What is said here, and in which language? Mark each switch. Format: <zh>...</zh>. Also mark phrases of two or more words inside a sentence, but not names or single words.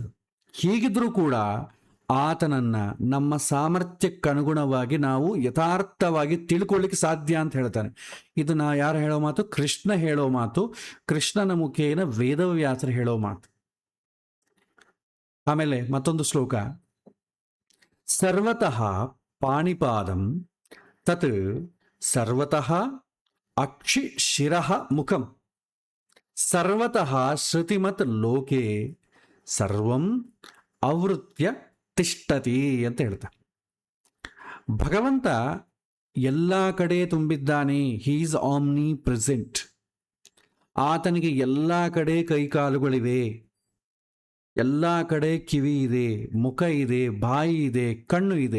<kn>ಹೀಗಿದ್ರೂ ಕೂಡ ಆತನನ್ನು ನಮ್ಮ ಸಾಮರ್ಥ್ಯಕ್ಕನುಗುಣವಾಗಿ ನಾವು ಯಥಾರ್ಥವಾಗಿ ತಿಳ್ಕೊಳ್ಳಿಕ್ಕೆ ಸಾಧ್ಯ ಅಂತ ಹೇಳ್ತಾನೆ. ಇದು ಯಾರು ಹೇಳೋ ಮಾತು? ಕೃಷ್ಣ ಹೇಳೋ ಮಾತು. ಕೃಷ್ಣನ ಮುಖೇನ ವೇದವ್ಯಾಸರು ಹೇಳೋ ಮಾತು. ಆಮೇಲೆ ಮತ್ತೊಂದು ಶ್ಲೋಕ,</kn> <sa>ಸರ್ವತಃ ಪಾಣಿಪಾದಂ ತತ್ ಸರ್ವತಃ ಅಕ್ಷಿ ಶಿರಃ ಮುಖಂ ಸರ್ವತಃ ಶ್ರುತಿಮತ್ ಲೋಕೆ ಸರ್ವಂ ಅವೃತ್ಯ ತಿಷ್ಠತಿ</sa> <kn>ಅಂತ ಹೇಳ್ತಾರೆ. ಭಗವಂತ ಎಲ್ಲ ಕಡೆ ತುಂಬಿದ್ದಾನೆ.</kn> <en>He is omnipresent.</en> <kn>ಆತನಿಗೆ ಎಲ್ಲ ಕಡೆ ಕೈಕಾಲುಗಳಿವೆ, ಎಲ್ಲ ಕಡೆ ಕಿವಿ ಇದೆ, ಮುಖ ಇದೆ, ಬಾಯಿ ಇದೆ, ಕಣ್ಣು ಇದೆ.</kn>